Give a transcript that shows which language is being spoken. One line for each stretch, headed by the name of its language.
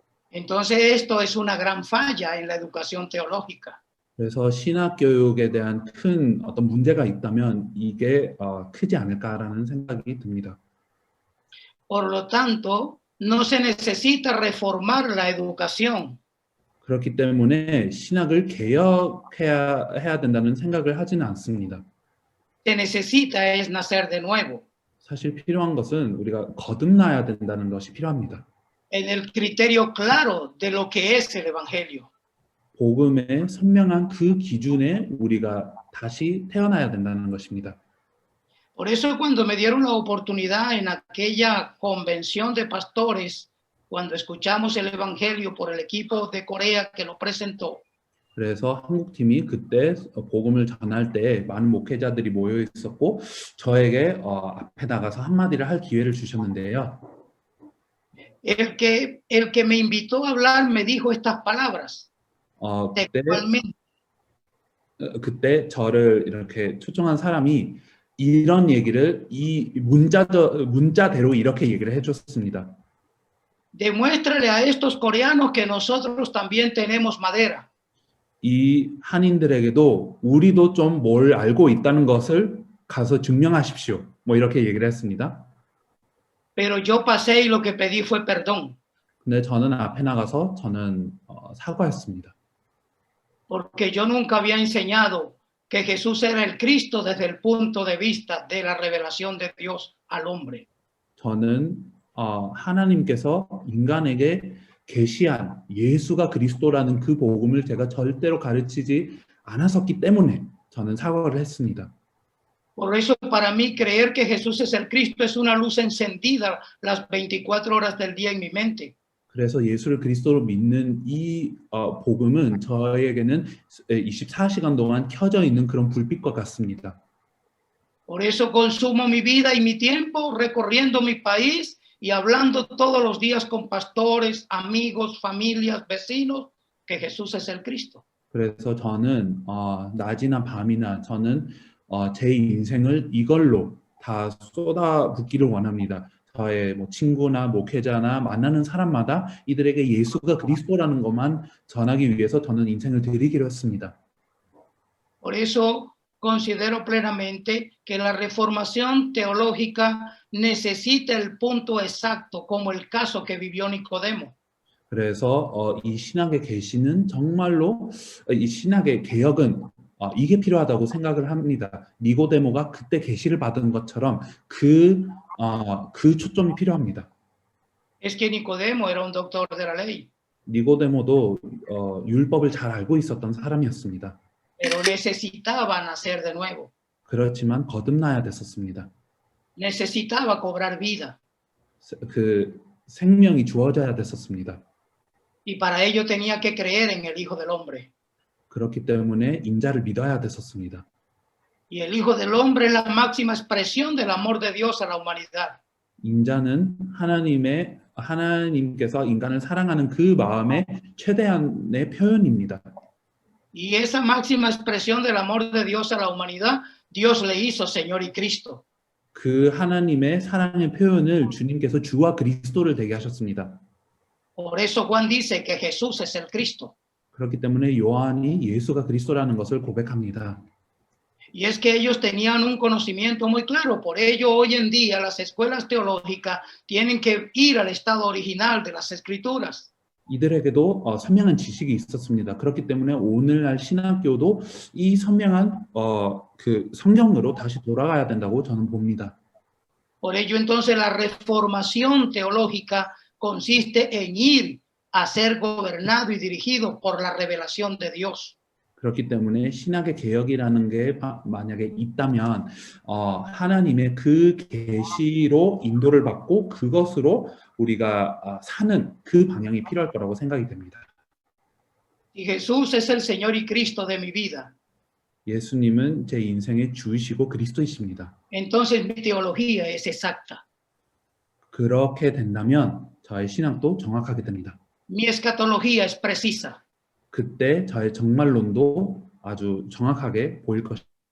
Spanish: Entonces esto es una gran falla en la educación teológica.
Korean: 그래서 신학 교육에 대한 큰 어떤 문제가 있다면 이게 크지 않을까라는 생각이 듭니다.
Spanish: Por lo tanto, no se necesita reformar la educación.
Korean: 그렇기 때문에 신학을 개혁해야 된다는 생각을 하지는 않습니다.
Spanish: Se necesita es nacer de nuevo.
Korean: 사실 필요한 것은 우리가 거듭나야 된다는 것이 필요합니다.
Spanish: En el criterio claro de lo que es el Evangelio.
Korean: 복음의 선명한 그 기준에 우리가 다시 태어나야 된다는 것입니다.
Spanish: Por eso cuando me dieron la oportunidad en aquella convención de pastores, cuando escuchamos el Evangelio por el equipo de Corea que lo presentó,
Korean: 그래서 한국팀이 그때 복음을 전할 때 많은 목회자들이 모여 있었고 저에게 앞에 나가서 한마디를 할 기회를 주셨는데요.
Spanish: El que me invitó a hablar me dijo estas palabras
Korean: 그때
Spanish: textualmente.
Korean: 그때 저를 이렇게 초청한 사람이 이런 얘기를 이 문자대로 이렇게 얘기를 해줬습니다.
Spanish: Demuéstrale a estos coreanos que nosotros también tenemos madera.
Korean: 이 한인들에게도 우리도 좀 뭘 알고 있다는 것을 가서 증명하십시오. 뭐 이렇게 얘기를 했습니다.
Spanish: Pero yo pasé y lo que pedí fue perdón,
Korean: 근데 저는 앞에 나가서 저는 사과했습니다.
Spanish: porque yo nunca había enseñado que Jesús era el Cristo desde el punto de vista de la revelación de Dios al hombre.
Korean: 저는 하나님께서 인간에게 계시한 예수가 그리스도라는 그 복음을 제가 절대로 가르치지 않았었기 때문에 저는 사과를 했습니다.
Spanish: Por eso para mí creer que Jesús es el Cristo es una luz encendida las 24 horas del día en mi mente.
Korean: 그래서 예수를 그리스도로 믿는 이 복음은 저에게는 24시간 동안 켜져 있는 그런 불빛과 같습니다.
Spanish: Por eso consumo mi vida y mi tiempo recorriendo mi país y hablando todos los días con pastores, amigos, familias, vecinos, que Jesús es el Cristo.
Korean: 그래서 저는 낮이나 밤이나 저는 제 인생을 이걸로 다 쏟아붓기를 원합니다. 저의 뭐 친구나 목회자나 만나는 사람마다 이들에게 예수가 그리스도라는 것만 전하기 위해서 저는 인생을 드리기로 했습니다.
Spanish: Por eso considero plenamente que la reformación teológica necesita el punto exacto, como el caso que vivió Nicodemo.
Korean: 그래서 이 신학의 계시는 정말로 이 신학의 개혁은 이게 필요하다고 생각을 합니다. 니고데모가 그때 계시를 받은 것처럼 그 초점이 필요합니다.
Spanish: Es que Nicodemo era un doctor de la ley,
Korean: 니고데모도 율법을 잘 알고 있었던 사람이었습니다.
Spanish: pero necesitaba nacer de nuevo,
Korean: 그렇지만 거듭나야 됐었습니다.
Spanish: necesitaba cobrar vida
Korean: 그 생명이 주어져야 됐었습니다.
Spanish: y para ello tenía que creer en el Hijo del Hombre.
Korean: 그렇기 때문에 인자를 믿어야 됐었습니다.
Spanish: Y el Hijo del Hombre es la máxima expresión del amor de Dios a la humanidad.
Korean: 인자는 하나님께서 인간을 사랑하는 그 마음의 최대한의 표현입니다.
Spanish: Y esa máxima expresión del amor de Dios a la humanidad, Dios le hizo Señor y Cristo.
Korean: 그 하나님의 사랑의 표현을 주님께서 주와 그리스도를 되게 하셨습니다.
Spanish: Por eso Juan dice que Jesús es el Cristo.
Korean: 그렇기 때문에 요한이 예수가 그리스도라는 것을 고백합니다.
Spanish: Y es que ellos tenían un conocimiento muy claro. Por ello, hoy en día, las escuelas teológicas tienen que ir al estado original de las Escrituras.
Korean: 이들에게도 선명한 지식이 있었습니다. 그렇기 때문에 오늘날 신학교도 이 선명한 그 성경으로 다시 돌아가야 된다고 저는 봅니다.
Spanish: Por ello, entonces, la reformación teológica consiste en ir a ser gobernado y dirigido por la revelación de Dios.
Korean: 그렇기 때문에 신학의 개혁이라는 게 만약에 있다면 하나님의 그 계시로 인도를 받고 그것으로 우리가 사는 그 방향이 필요할 거라고 생각이 됩니다.
Spanish: Y Jesús es el Señor y Cristo de mi vida.
Korean: 예수님은 제 인생의 주이시고 그리스도이십니다.
Spanish: Entonces mi teología es exacta.
Korean: 그렇게 된다면 저의 신앙도 정확하게 됩니다.
Spanish: Mi escatología es precisa.
Korean: 그때 저의 정말론도 아주 정확하게 보일 것입니다.